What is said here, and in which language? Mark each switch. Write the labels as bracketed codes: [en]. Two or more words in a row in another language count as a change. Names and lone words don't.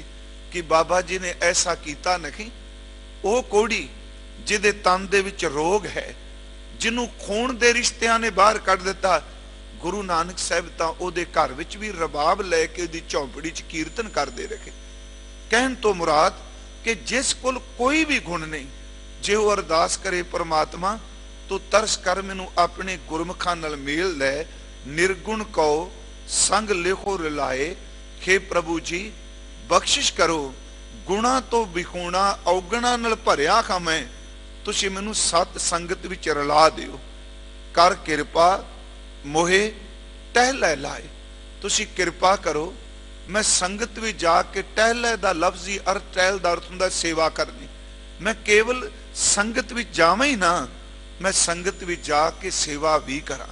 [pa] ਕਿ ਬਾਬਾ ਜੀ ਨੇ ਐਸਾ ਕੀਤਾ ਨਹੀਂ। ਉਹ ਕੋੜ੍ਹੀ ਜਿਹਦੇ ਤਨ ਦੇ ਵਿੱਚ ਰੋਗ ਹੈ, ਜਿਨ੍ਹੂੰ ਖ਼ੂਨ ਦੇ ਰਿਸ਼ਤਿਆਂ ਨੇ ਬਾਹਰ ਕੱਢ ਦਿੱਤਾ, ਗੁਰੂ ਨਾਨਕ ਸਾਹਿਬ ਤਾਂ ਉਹਦੇ ਘਰ ਵਿੱਚ ਭੀ ਰਬਾਬ ਲੈਕੇ ਉਹਦੀ ਝੌਂਪੜੀ ਚ ਕੀਰਤਨ ਕਰਦੇ ਰਹੇ। ਕਹਿਣ ਤੋਂ ਮੁਰਾਦ ਕਿ ਜਿਸ ਕੋਲ ਕੋਈ ਭੀ ਗੁਣ ਨਹੀਂ, ਜੇ ਉਹ ਅਰਦਾਸ ਕਰੇ ਪਰਮਾਤਮਾ ਤੋਂ ਤਰਸ ਕਰ ਮੈਨੂੰ ਆਪਣੇ ਗੁਰਮੁਖਾਂ ਨਾਲ ਮੇਲ ਲੈ, ਨਿਰਗੁਣ ਕਹੋ ਸੰਗਿ ਲਿਖੋ ਰਿਲਾਏ, ਹੇ ਪ੍ਰਭੂ ਜੀ ਬਖ਼ਸ਼ਿਸ਼ ਕਰੋ, ਗੁਣਾਂ ਤੋਂ ਵਿਹੂਣਾ ਔਗੁਣਾਂ ਨਾਲ ਭਰਿਆ ਖਾਂ ਮੈਂ, ਤੁਸੀਂ ਮੈਨੂੰ ਸਤ ਸੰਗਤ ਵਿੱਚ ਰਲਾ ਦਿਓ, ਕਰ ਕਿਰਪਾ ਮੋਹੇ ਟਹਲੈ ਲਾਏ। ਤੁਸੀਂ ਕਿਰਪਾ ਕਰੋ, ਮੈਂ ਸੰਗਤ ਭੀ ਜਾਕੇ, ਟਹਲੈ ਦਾ ਲਫ਼ਜ਼ੀ ਅਰਥ, ਟਹਿਲ ਦਾ ਅਰਥ ਹੁੰਦਾ ਸੇਵਾ ਕਰਨੀ, ਮੈਂ ਕੇਵਲ ਸੰਗਤ ਭੀ ਜਾਵਾਂ ਹੀ ਨਾ, ਮੈਂ ਸੰਗਤ ਭੀ ਜਾਕੇ ਸੇਵਾ ਭੀ ਕਰਾਂ।